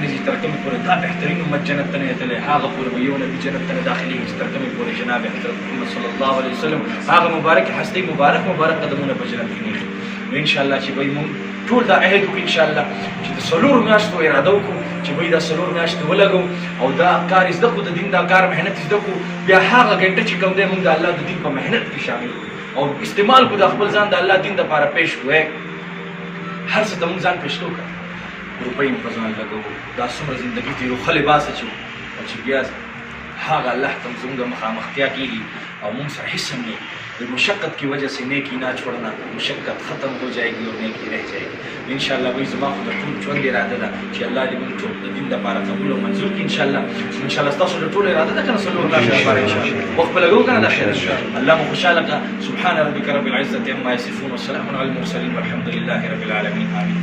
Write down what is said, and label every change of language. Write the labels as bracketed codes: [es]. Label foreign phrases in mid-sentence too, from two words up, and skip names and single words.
[ps] ځي تر کومې پورې دا بهترین امت جنت ته نه تللی هغه پورې به یو نبي جنت ته نه داخلېږي چې تر کومې پورې جناب حضرت محمد [ar] صلی الله علیه وسلم [ps] هغه مبارک هستۍ مبارک قدمونه په جنت کې نیږي نو انشاءالله چې به موږ ټول دا عهد وکړو انشاءالله چې د 4 میاشتو اراده وکړو چې به دا 4 میاشتې ولګو او دا کار زده کړو د دین دا کار محنت زده کړو بیا هغه غنټه چې کوم دی موږ د الله د دین په محنت کې شامل کړو او استعمال کړو د خپل ځان د الله دین دپاره پیش کړو هر څه ته موږ ځان پیش کړو روپۍ مو په ځان لګوو دا څومره زندګي تېرو ښه لباس اچوو او چې بیا هغه الله ته زموږ مخامختیا کېږي او موږ سره هېڅ هم نه [ur] مشقت کی وجہ سے نیکی نہ چھوڑنا مشقت ختم ہو جائے گی اور نیکی رہ جائے گی انشاءاللہ وہی [ps] زما خو د ټول ژوند اراده ده چې الله دې موږ ټول د دین دپاره قبول او منظور کړي انشاءالله ستاسو د ټول اراده ده که نه [ar] صلو الله علیه وسلم [ps] وخت به لګوو که نه دا خیر الله مو خوشحاله کړه [ar] سبحان ربک رب العزة عما یصفون وسلام علی المرسلین والحمد لله رب العالمین آمین